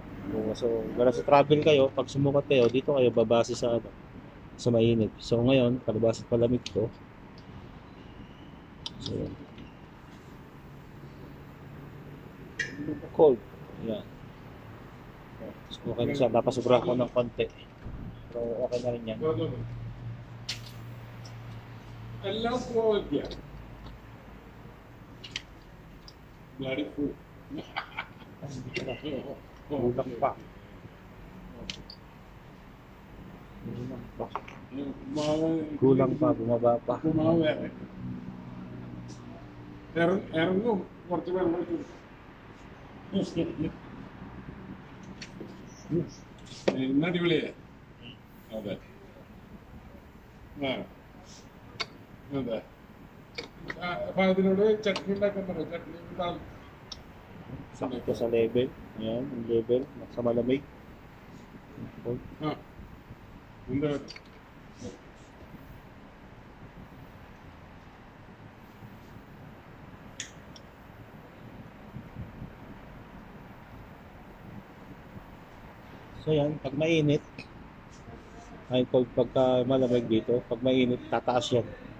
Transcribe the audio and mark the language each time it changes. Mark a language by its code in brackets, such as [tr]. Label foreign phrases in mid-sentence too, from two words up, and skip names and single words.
[tl] So, gano'n sa travel kayo, pag sumukat kayo, dito kayo babase sa ano, sa mainit. So, ngayon, palabas at palamig ko. So, cold. Yan. So, okay na siya. Napasubra ko ng konti. Pero okay na rin yan. [en] No, no, no. [ml] എല്ലാം പോവില്ല Bloody [tl] Kulang pa. Kulang pa, bumaba pa. [ml] ഇറങ്ങും കുറച്ച് വെള്ളം ഇന്ന് അടിപൊളിയാ അതെ അതെ അപ്പൊ അതിനോട് ചട്നി ഉണ്ടാക്കാൻ പറയാം ചട്നി [tl] Sakto sa level. Ayan, yung level. Sa malamig. [ml] എന്താ [tl] So yan, pag mainit, ay pagka malamig dito, pag mainit, tataas yan.